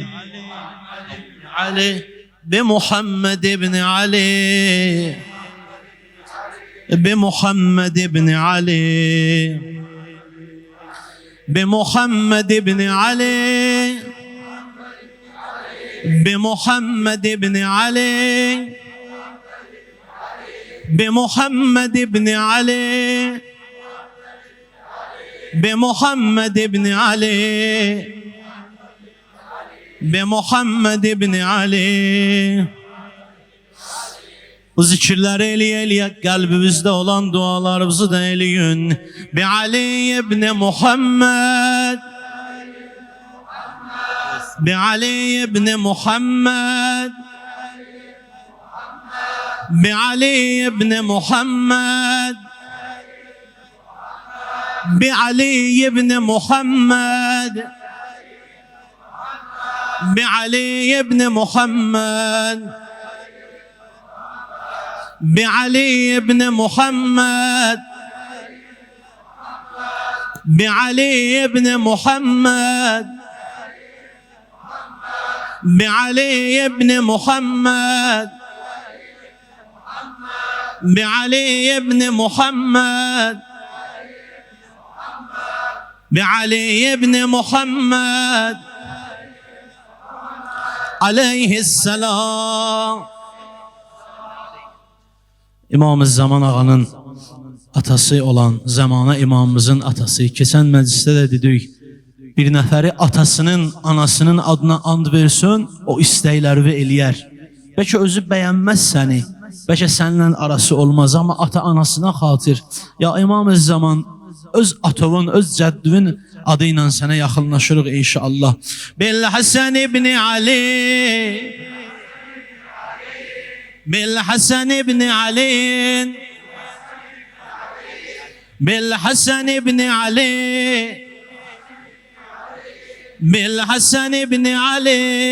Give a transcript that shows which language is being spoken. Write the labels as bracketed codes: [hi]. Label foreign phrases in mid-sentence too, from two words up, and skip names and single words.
[ar] بمحمد بن علي بمحمد بن علي بمحمد بن علي بمحمد بن علي بمحمد بن علي بمحمد بن علي بمحمد بن علي. [az] Bu zikirləri eləyək, qəlbimizdə olan dualarımızı da eləyin. [ar] بعلي بن محمد بعلي بن محمد بعلي بن محمد بعلي بن محمد بعلي بن محمد بعلي بن محمد بعلي بن محمد بعلي بن محمد بعلي بن محمد بعلي بن محمد عليه السلام. [az] İmam-ı Zaman ağanın atası olan Zamana imamımızın atası. Keçən məclisdə də dedik, bir nəfəri atasının, anasının adına and versin, o istəkləri eləyər. Bəlkə özü bəyənməz səni, bəlkə səninlə arası olmaz, amma ata-anasına xatir. Ya İmam-ı Zaman öz atovun, öz cəddüvün adı ilə sənə yaxınlaşırıq inşallah. [ar] بالحسن بن علي بالحسن بن علي بالحسن بن علي بالحسن بن علي